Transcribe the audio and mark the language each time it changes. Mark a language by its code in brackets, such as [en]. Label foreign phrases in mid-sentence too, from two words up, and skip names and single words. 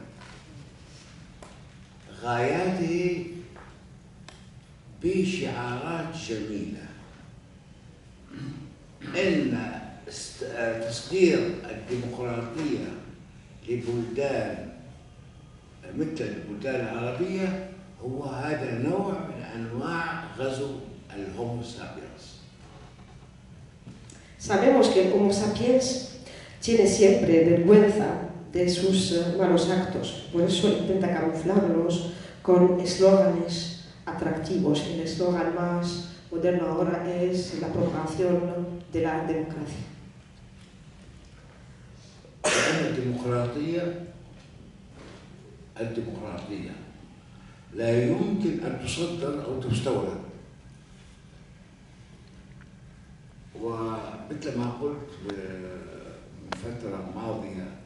[ar] غاياته بشعارات جميلة، إن تصدير الديمقراطية لبلدان مثل البلدان العربية هو هذا نوع من أنواع غزو الهومو سابينس. [es] Sabemos que el Homo sapiens tiene siempre vergüenza de sus malos actos, por eso intenta camuflarlos con eslóganes atractivos. El eslogan más moderno ahora es la propagación de la democracia. [ar] الديمقراطية لا يمكن أن تصدر أو تستورد، ومثل ما قلت من فترة ماضية